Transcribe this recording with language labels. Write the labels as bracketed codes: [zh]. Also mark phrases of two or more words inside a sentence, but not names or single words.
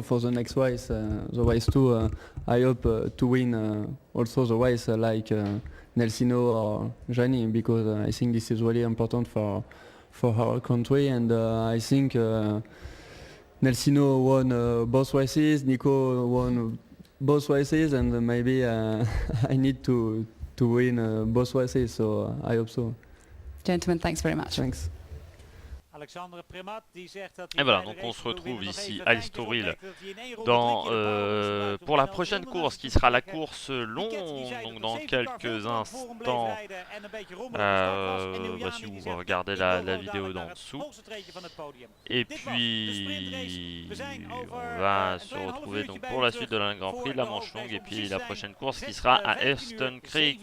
[en] For the next race, the race 2, I hope to win also the race like Nelsino or Gianni, because I think this is really important for our country, and I think Nelsino won both races, Nico won both races, and maybe I need to win both races, so I hope so. Gentlemen, thanks very much. Thanks. [nl] Alexandre Premat die zegt dat [fr] Et voilà, donc on se retrouve ici à Estoril dans, pour la prochaine course qui sera la course longue, donc dans quelques instants. Si vous regardez la vidéo d'en dessous. Et puis on va se retrouver donc pour la suite de la Grand Prix de la Manche Longue et puis la prochaine course qui sera à Erston Creek.